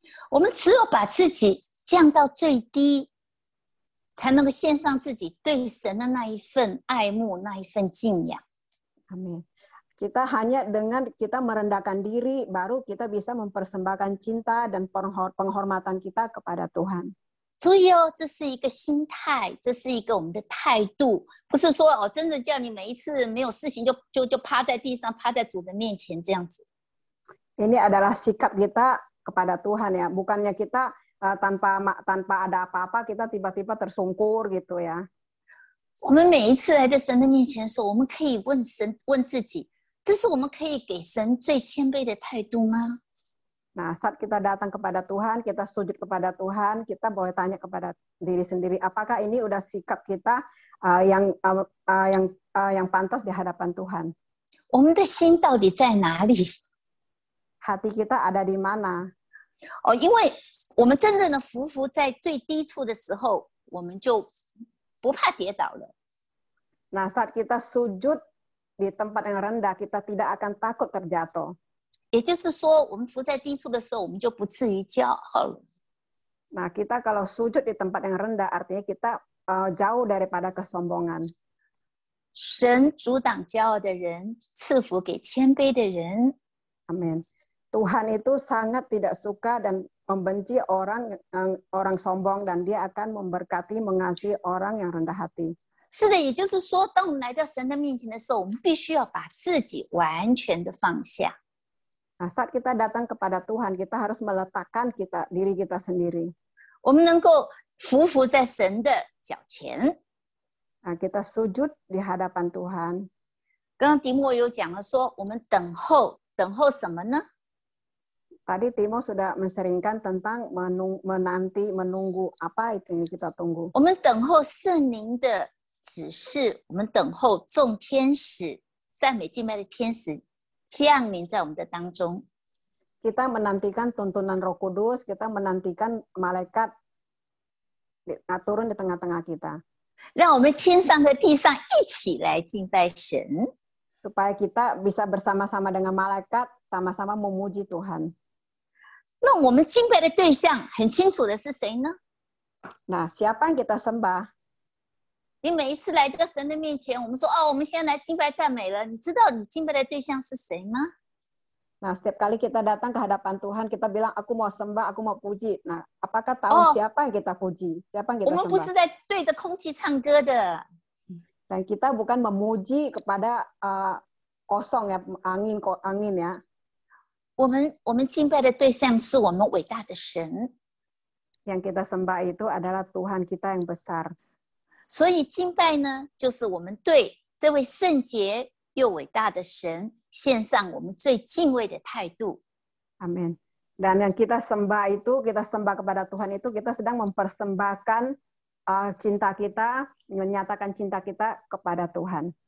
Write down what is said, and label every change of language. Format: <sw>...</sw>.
<zh>我们只有把自己降到最低，才能够献上自己对神的那一份爱慕，那一份敬仰。</zh> <id>Amin. Kita hanya dengan kita merendahkan diri, baru kita bisa mempersembahkan cinta dan penghormatan kita kepada Tuhan.</id> <zh>注意哦，这是一个心态，这是一个我们的态度，不是说真的叫你每一次没有事情就趴在地上，趴在主的面前这样子。</zh> <id>Ini adalah sikap kita kepada Tuhan ya, bukannya kita tanpa ada apa-apa kita tiba-tiba tersungkur gitu ya.</id> <zh>我们每一次来到神的面前的时候，我们可以问自己，这是我们可以给神最谦卑的态度吗？</zh> <id>Nah, saat kita datang kepada Tuhan, kita sujud kepada Tuhan, kita boleh tanya kepada diri sendiri, apakah ini udah sikap kita yang pantas di hadapan Tuhan?</id> <zh>我们的心到底在哪里？</zh> <id>hati kita ada di mana.</id> <zh>因为我们真正的匍匐在最低处的时候，我们就不怕跌倒了。</zh> <id>Nah, saat kita sujud di tempat yang rendah, kita tidak akan takut terjatuh.</id> <zh>也就是说，我们伏在低处的时候，我们就不至于骄傲了。</zh> <id>Nah, kita kalau sujud di tempat yang rendah, artinya kita jauh daripada kesombongan.</id> <zh>神阻挡骄傲的人，赐福给谦卑的人。</zh> <id>Amin. Tuhan itu sangat tidak suka dan membenci orang sombong, dan dia akan memberkati, mengasihi orang yang rendah hati.</id> <zh>是的，也就是说，当我们来到神的面前的时候，我们必须要把自己完全的放下。</zh> <id>Nah, saat kita datang kepada Tuhan, kita harus meletakkan diri kita sendiri.</id> <zh>我们能够匍匐在神的脚前。</zh> <id>Nah, kita sujud di hadapan Tuhan.</id> <zh>刚刚迪莫有讲了说，我们等候什么呢？</zh> <id>Tadi Timo sudah menseringkan tentang menunggu apa itu yang kita tunggu.</id> <zh>我们等候圣灵的指示，我们等候众天使、赞美敬拜的天使降临在我们的当中。</zh> <id>Kita menantikan tuntunan Roh Kudus, kita menantikan malaikat turun di tengah-tengah kita.</id> <zh>让我们天上和地上一起来敬拜神。</zh> <id>Supaya kita bisa bersama-sama dengan malaikat, sama-sama memuji Tuhan.</id> <zh>那我们敬拜的对象很清楚的是谁呢？</zh> <id>Nah, siapa yang kita sembah?</id> <zh>你每一次来到神的面前，我们说哦，我们现在来敬拜赞美了。你知道你敬拜的对象是谁吗？</zh> <id>Nah, setiap kali kita datang ke hadapan Tuhan, kita bilang, aku mau sembah, aku mau puji. Nah, apakah tahu siapa yang kita puji? Siapa yang</id> <zh>我</zh> <id>kita</id> <zh>们不是</zh> <id>sembah?</id> <zh>在对着空气唱歌的。</zh> <id>Dan kita bukan memuji kepada kosong ya, angin ya.</id> <zh>我们敬拜的对象是我们伟大的神。</zh> <id>Yang kita sembah itu adalah Tuhan kita yang besar.</id> <zh>所以敬拜呢，就是我们对这位圣洁又伟大的神献上我们最敬畏的态度。</zh> <id>Amin. Dan yang kita sembah itu, kita sembah kepada Tuhan itu, kita sedang mempersembahkan cinta kita, menyatakan cinta kita kepada Tuhan.</id>